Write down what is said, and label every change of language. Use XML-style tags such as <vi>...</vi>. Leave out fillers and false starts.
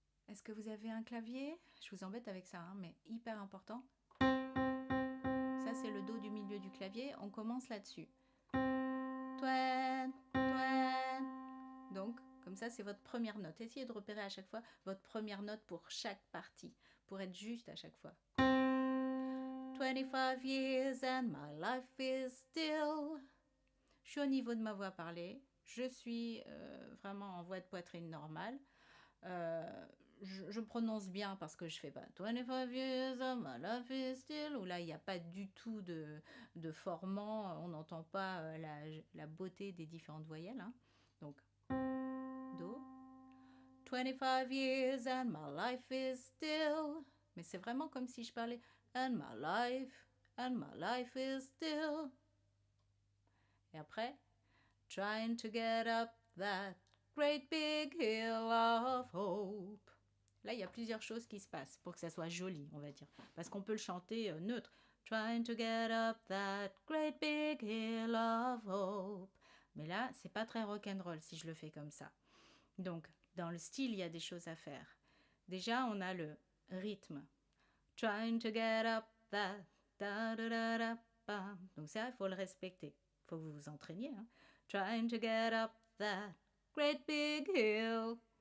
<fr>Est-ce que vous avez un clavier? Je vous embête avec ça, hein, mais hyper important. Ça, c'est le Do du milieu du clavier. On commence là-dessus. Twen, twen. Donc, comme ça, c'est votre première note. Essayez de repérer à chaque fois votre première note pour chaque partie, pour être juste à chaque fois.</fr> <en>25 years and my life is still.</en> <fr>Je suis au niveau de ma voix parlée. Je suis vraiment en voix de poitrine normale. Je prononce bien parce que je fais pas</fr> <en>25 years and my life is still,</en> <fr>où là il n'y a pas du tout de formant, on n'entend pas la beauté des différentes voyelles. Hein. Donc, Do.</fr> <en>25 years and my life is still.</en> <fr>Mais c'est vraiment comme si je parlais</fr> <en>and my life is still.</en> <fr>Et après,</fr> <en>trying to get up that great big hill of hope.</en> <fr>Là, il y a plusieurs choses qui se passent pour que ça soit joli, on va dire. Parce qu'on peut le chanter neutre.</fr> <en>Trying to get up that great big hill of hope.</en> <fr>Mais là, c'est pas très rock'n'roll si je le fais comme ça. Donc, dans le style, il y a des choses à faire. Déjà, on a le rythme.</fr> <en>Trying to get up that da da da da bam.</en> <fr>Donc ça, il faut le respecter. Il faut que vous vous entraîniez. Hein.</fr> <en>Trying to get up that great big hill.</en>